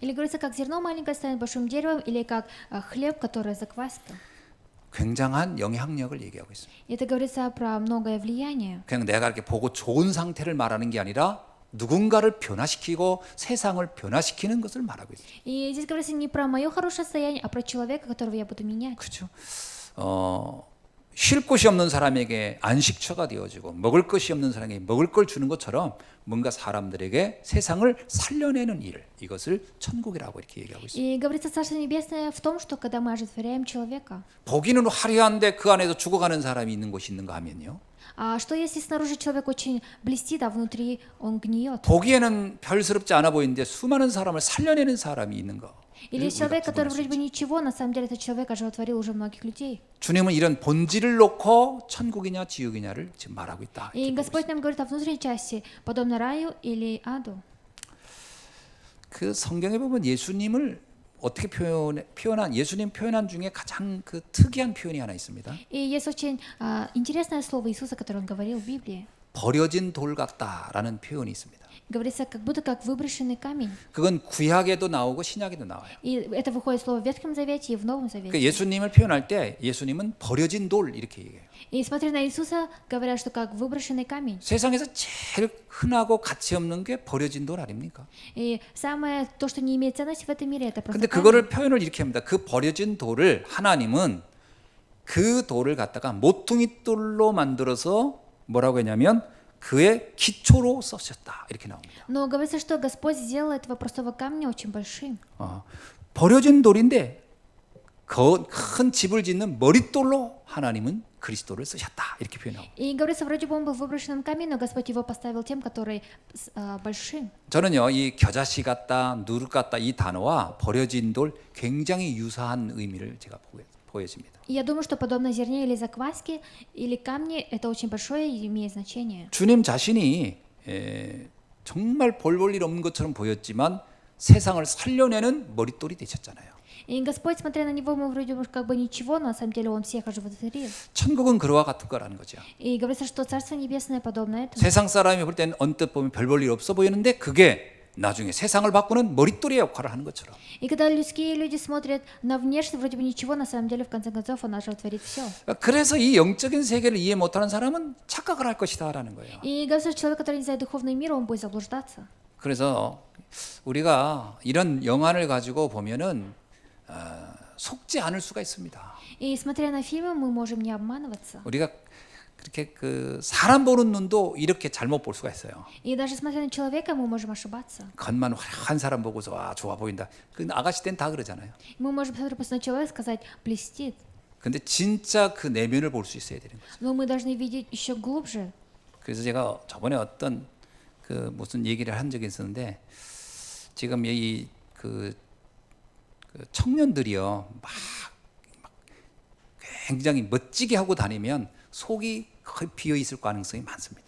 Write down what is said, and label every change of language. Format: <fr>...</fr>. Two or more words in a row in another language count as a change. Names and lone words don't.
<ru>Или говорится, как зерно маленькое станет большим деревом, или как хлеб, который закваска.</ru> <ko>굉장한 영향력을 얘기하고 있습니다.</ko> <ru>Это говорится про многое влияние.</ru> <ko>그냥 내가 이렇게 보고 좋은 상태를 말하는 게 아니라 누군가를 변화시키고 세상을 변화시키는 것을 말하고 있습니다.</ko> <ru>И здесь говорится не про мое хорошее состояние, а про человека, которого я буду менять.</ru> <ko>그렇죠. 쉴 곳이 없는 사람에게 안식처가 되어지고 먹을 것이 없는 사람에게 먹을 걸 주는 것처럼 뭔가 사람들에게 세상을 살려내는 일, 이것을 천국이라고 이렇게 얘기하고 있습니다.</ko> <ru>И говорится, Царство Небесное в том, что когда мы оживотворяем человека.</ru> <ko>보기는 화려한데 그 안에서 죽어가는 사람이 있는 곳이 있는가 하면요.</ko> <ru>А что если снаружи человек очень блестит, а внутри он гниет?</ru> <ko>보기에는 별스럽지 않아 보이는데 수많은 사람을 살려내는 사람이 있는 거.</ko> <ru>Или человек, который вроде бы ничего, на самом деле этот человек оживотворил уже многих людей.</ru> <ko>주님은 이런 본질을 놓고 천국이냐 지옥이냐를 지금 말하고 있다.</ko> <ru>И Господь нам говорит о внутренней части, подобно раю или аду.</ru> <ko>그 성경에 보면 예수님을 어떻게 표현한 예수님 표현한 중에 가장 그 특이한 표현이 하나 있습니다.</ko> <ru>И есть очень интересное слово Иисуса, которое он говорил в Библии.</ru> <ko>버려진 돌 같다라는 표현이 있습니다.</ko> <ru>Говорится, как будто как выброшенный камень.</ru> <ko>그건 구약에도 나오고 신약에도 나와요.</ko> <ru>И это выходит слово в Ветхом Завете и в Новом 그 Завете.</ru> <ko>예수님을 표현할 때 예수님은 버려진 돌 이렇게 얘기해요.</ko> <ru>И смотря на Иисуса, говорят, что как выброшенный камень.</ru> <ko>세상에서 제일 흔하고 가치 없는 게 버려진 돌 아닙니까?</ko> <ru>И самое то, что не имеет ценности в этом мире, это просто</ru> <ko>근데</ko> <ru>камень.</ru> <ko>그거를 표현을 이렇게 합니다. 그 버려진 돌을 하나님은 그 돌을 갖다가 모퉁이 돌로 만들어서 뭐라고 했냐면 그의 기초로 쓰셨다 이렇게 나옵니다.</ko> <ru>Но говорится, что Господь сделал этого простого камня очень большим.</ru> <ko>버려진 돌인데 큰 집을 짓는 머릿돌로 하나님은 그리스도를 쓰셨다 이렇게 표현하고.</ko> <ru>И говорится, вроде бы он был выброшенным камнем, но Господь его поставил тем, который большим.</ru> <ko>저는요 이 겨자씨 같다, 누룩 같다 이 단어와 버려진 돌 굉장히 유사한 의미를 제가 보여집니다.</ko> <ru>И я думаю, что подобно зерне или закваске, или камне, это очень большое и имеет значение.</ru> <ko>주님 자신이 정말 볼 일 없는 것처럼 보였지만 세상을 살려내는 머릿돌이 되셨잖아요.</ko> <ru>И Господь, смотря на него, мы вроде бы как бы ничего, но на самом деле он всех оживотворил.</ru> <ko>천국은 그와 같은 거라는 거죠.</ko> <ru>И говорится, что Царство Небесное подобно этому.</ru> <ko>세상 사람이 볼 때는 언뜻 보면 별 볼 일 없어 보이는데 그게 나중에 세상을 바꾸는 머릿돌의 역할을 하는 것처럼.</ko> <ru>И когда людские люди смотрят на внешность, вроде бы ничего, на самом деле, в конце концов, он оживотворит все.</ru> <ko>그래서 이 영적인 세계를 이해 못하는 사람은 착각을 할 것이다라는 거예요.</ko> <ru>И говорится, что человек, который не знает духовный мир, он будет заблуждаться.</ru> <ko>그래서 우리가 이런 영안을 가지고 보면은 속지 않을 수가 있습니다.</ko> <ru>И смотря на фильмы, мы можем не обманываться.</ru> <ko>우리가 그렇게 그 사람 보는 눈도 이렇게 잘못 볼 수가 있어요.</ko> <ru>И даже смотря на человека, мы можем ошибаться.</ru> <ko>겉만 화려한 사람 보고서 와 좋아 보인다. 그 아가씨 때는 다 그러잖아요.</ko> <ru>Мы можем посмотреть просто на человека и сказать «блестит».</ru> <ko>근데 진짜 그 내면을 볼 수 있어야 되는 거죠.</ko> <ru>Но мы должны видеть еще глубже.</ru> <ko>그래서 제가 저번에 어떤 그 무슨 얘기를 한 적이 있었는데 지금 그 청년들이요 막 굉장히 멋지게 하고 다니면 속이 거의 비어 있을 가능성이 많습니다.</ko>